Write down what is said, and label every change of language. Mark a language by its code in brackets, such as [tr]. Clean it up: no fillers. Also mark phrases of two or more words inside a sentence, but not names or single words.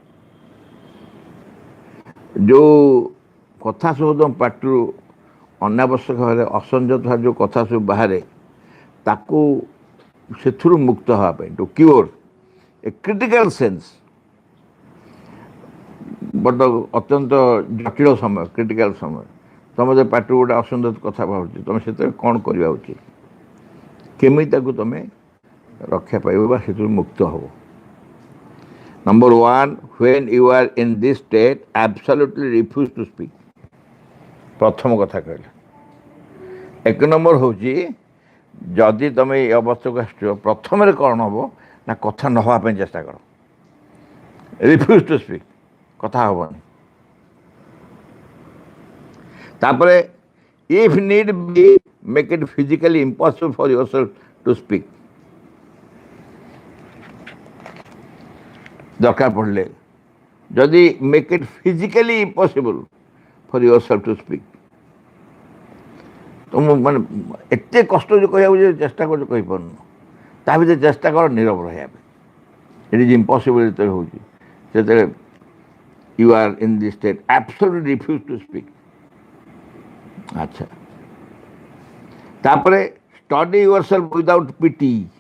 [or] ଯେଉଁ କଥା ସବୁ ତମ ପାଟିରୁ ଅନାବଶ୍ୟକ ଭାବରେ, ଅସଂଯତ ଭାବରେ ଯେଉଁ କଥା ସବୁ ବାହାରେ, ତାକୁ ସେଥିରୁ ମୁକ୍ତ ହେବା ପାଇଁ, [en] to cure a critical sense, [or] ବଡ଼ ଅତ୍ୟନ୍ତ ଜଟିଳ ସମୟ, କ୍ରିଟିକାଲ ସମୟ, ତୁମ ଯେ ପାଟିରୁ ଗୋଟେ ଅସଂଯତ କଥା ବାହାରୁଛି, ତୁମେ ସେଥିରେ କ'ଣ କରିବା ଉଚିତ? କେମିତି ତାକୁ ତୁମେ ରକ୍ଷା ପାଇବ ବା ସେଥିରୁ ମୁକ୍ତ ହେବ? ନମ୍ବର 1, [en] when you are in this state, absolutely refuse to speak। [or] ପ୍ରଥମ କଥା କହିଲେ। 1 ନମ୍ବର ହେଉଛି, ଯଦି ତୁମେ ଏ ଅବସ୍ଥାକୁ ଆସିଛ, ପ୍ରଥମରେ କ'ଣ ହେବ ନା କଥା ନ ହେବା ପାଇଁ ଚେଷ୍ଟା କର। [en] refuse to speak, [or] କଥା ହେବନି। [en] ତାପରେ if need be make it physically impossible for yourself to speak। [or] ଦରକାର ପଡ଼ିଲେ ଯଦି [en] make it physically impossible for yourself to speak, [or] ତୁମ ମାନେ ଏତେ କଷ୍ଟ ଯେ କହିବାକୁ ଯେ ଚେଷ୍ଟା କରୁଛ କହିପାରୁନ, ତା ଭିତରେ ଚେଷ୍ଟା କର ନୀରବ ରହିବା ପାଇଁ। [en] it is impossible [or] ଯେତେବେଳେ ହେଉଛି, ସେତେବେଳେ [en] you are in this state, absolutely refuse to speak. [or] ଆଚ୍ଛା, ତାପରେ [en] study yourself without pity.